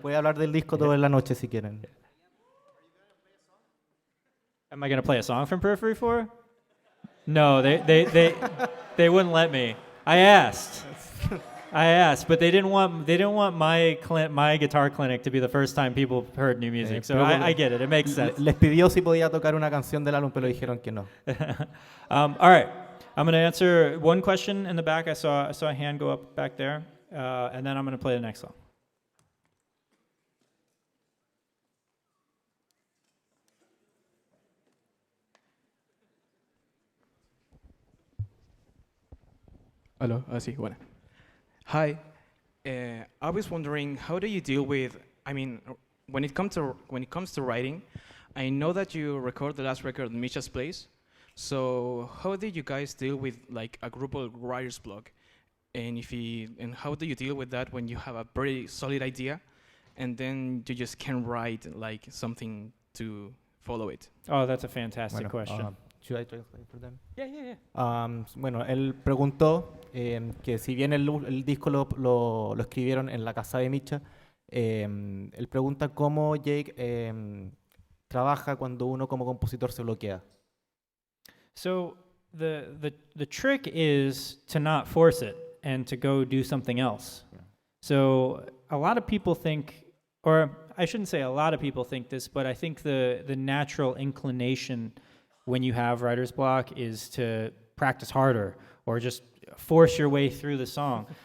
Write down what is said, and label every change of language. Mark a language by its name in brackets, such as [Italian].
[Spanish] Voy a hablar del disco toda la noche si quieren. [English] Am I going to play a song from Periphery 4? No, they wouldn't let me. I asked. I asked, but they didn't want my guitar clinic to be the first time people heard new music. So I get it. It makes sense. Les pidió si podía tocar una canción del álbum, pero dijeron que no. All right. I'm going to answer one question in the back. I saw a hand go up back there, and then I'm going to play the next song. [Spanish] Hello, sí, bueno. [English] Hi, I was wondering, how do you deal with? I mean, when it comes to writing, I know that you record the last record in Misha's place. So how did you guys deal with like a group of writers block, and how do you deal with that when you have a very solid idea, and then you just can't write like something to follow it? Oh, that's a fantastic question. Should I translate for them? Yeah. [Spanish] Bueno, él preguntó que si bien el disco lo escribieron en la casa de Micha, él pregunta cómo Jake trabaja cuando uno como compositor se bloquea. [English] So the trick is to not force it and to go do something else. Yeah. So a lot of people think, or I shouldn't say a lot of people think this, but I think the natural inclination when you have writer's block is to practice harder or just force your way through the song.